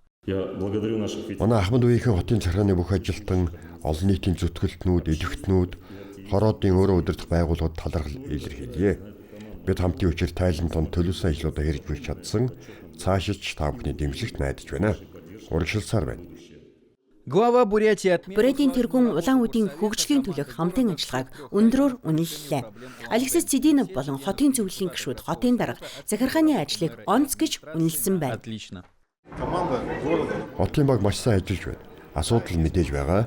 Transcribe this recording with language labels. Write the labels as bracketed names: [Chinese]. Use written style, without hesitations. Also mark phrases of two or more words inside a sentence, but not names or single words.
[Mongolian] Манай Ахмад үеийн хотын захиргааны бүх ажилтан, олон нийтийн зүтгэлтнүүд, идэвхтнүүд, хороодын өөрөө удирдах байгууллагууд талархал илэрхийлье. Бид хамтын хүчээр тайлан донд төлөвлөсөн ажлуудаа хэрэгж бүрч чадсан, цаашид та бүхний дэмжлэгт найдаж байна. Урагшилсаар байна. [Russian] Глава Бурятии отметил, [Mongolian] Бурятийн тэргүүн улаан үдийн хөгжлийн төлөөх хамтын ажиллагааг өндрөөр үнэллээ. Алексис Цэдинов болон хотын зөвлөлийн гишүүд хотын дарга захиргааны ажлыг онц гэж үнэлсэн байна. [Russian] отлично. [Mongolian] Хотын баг маш сайн ажиллаж байна. Асуудал мэдээж байгаа.